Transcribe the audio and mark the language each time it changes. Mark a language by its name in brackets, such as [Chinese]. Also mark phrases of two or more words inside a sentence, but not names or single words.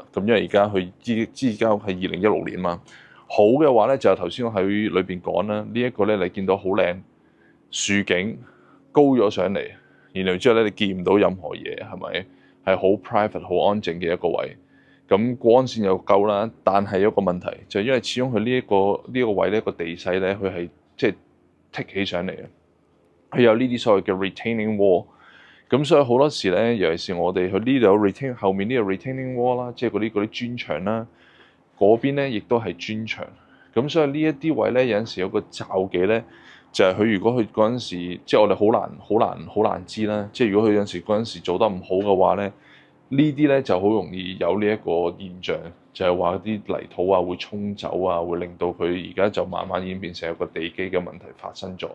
[Cantonese] 咁因為而家佢而家係2016年嘛，好嘅話咧就係頭先我喺裏邊講啦，呢一個咧你見到好靚樹景高咗上嚟，然後之後咧你見唔到任何嘢，係咪？係好 private 好安靜嘅一個位，咁光線又夠啦。但係有一個問題就係因為始終佢呢個位呢個地勢咧，佢係即係剔起上嚟嘅，佢有呢啲所謂嘅 [English] retaining wall。 [Cantonese] 咁所以好多時咧，尤其是我哋去呢度有 retaining 後面呢個 [English] retaining wall [Cantonese] 啦，即係嗰啲磚牆啦，嗰邊咧亦都係磚牆。咁所以呢一啲位咧有陣時有個罩忌咧，就係佢如果佢嗰陣時，即係我哋好難知啦。即係如果佢有陣時嗰陣時做得唔好嘅話咧，呢啲咧就好容易有呢一個現象，就係話啲泥土啊會沖走啊，會令到佢而家就慢慢演變成一個地基嘅問題發生咗。